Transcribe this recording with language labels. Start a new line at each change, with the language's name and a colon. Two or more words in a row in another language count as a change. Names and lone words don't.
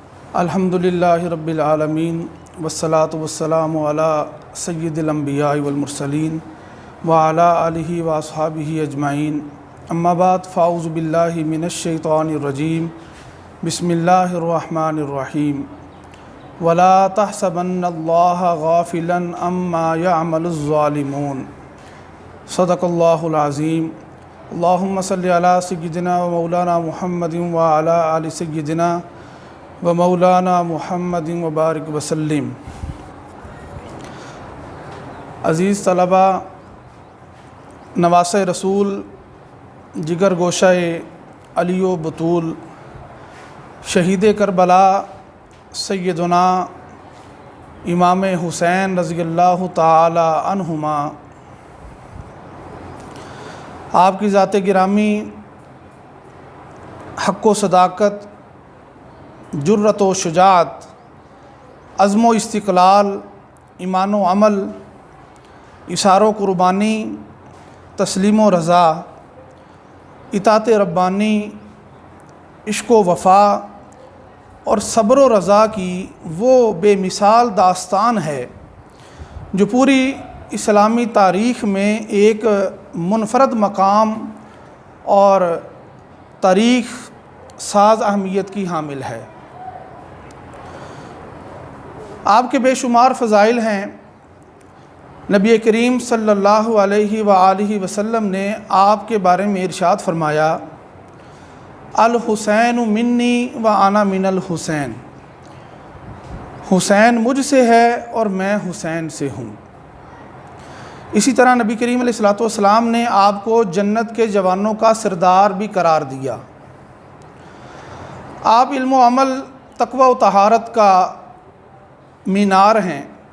Arabic: الحمدللہ رب العالمین والصلاة والسلام علی سید الانبیاء والمرسلین وعلی آلہ واصحابہ اجمعین اما بعد فاعوذ باللہ من الشیطان الرجیم بسم اللہ الرحمن الرحیم ولا تحسبن اللہ غافلا عما یعمل الظالمون صدق اللہ العظیم اللہم صلی علی سیدنا و مولانا محمد وعلی آل سیدنا و مولانا محمد وبارک وسلم۔
Urdu: عزیز طلبہ، نواسۂ رسول، جگر گوشہ علی و بطول، شہید کربلا سیدنا امام حسین
Arabic: رضی اللہ تعالی عنہما،
Urdu: آپ کی ذات گرامی حق و صداقت، جرأت و شجاعت، عزم و استقلال، ایمان و عمل، اثار و قربانی، تسلیم و رضا، اطاعت ربانی، عشق و وفا اور صبر و رضا کی وہ بے مثال داستان ہے جو پوری اسلامی تاریخ میں ایک منفرد مقام اور تاریخ ساز اہمیت کی حامل ہے۔ آپ کے بے شمار فضائل ہیں۔ نبی کریم
Arabic: صلی اللہ علیہ وآلہ وسلم
Urdu: نے آپ کے بارے میں ارشاد فرمایا،
Arabic: الحسین منی و انا من الحسین،
Urdu: حسین مجھ سے ہے اور میں حسین سے ہوں۔ اسی طرح نبی کریم
Arabic: علیہ السلام
Urdu: نے آپ کو جنت کے جوانوں کا سردار بھی قرار دیا۔ آپ علم و عمل، تقوی و طہارت کا مینار ہیں۔